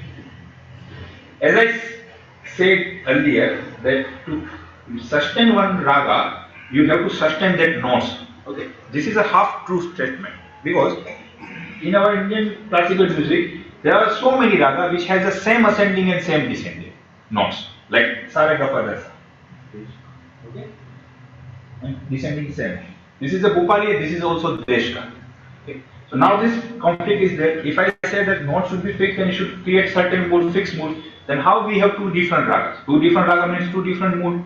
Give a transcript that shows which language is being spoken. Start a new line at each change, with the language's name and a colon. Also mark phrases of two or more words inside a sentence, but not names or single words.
English: As I said earlier that to sustain one raga, you have to sustain that notes. Okay, this is a half true statement because in our Indian classical music there are so many raga which has the same ascending and same descending notes, like sa, re, ga, pa, da, sa. Okay, and descending same. This is a Bhupali, this is also Deshka. Okay. So now this conflict is there. If I say that note should be fixed and it should create certain mood, fixed mood, then how we have 2 different ragas? 2 different raga means 2 different mood.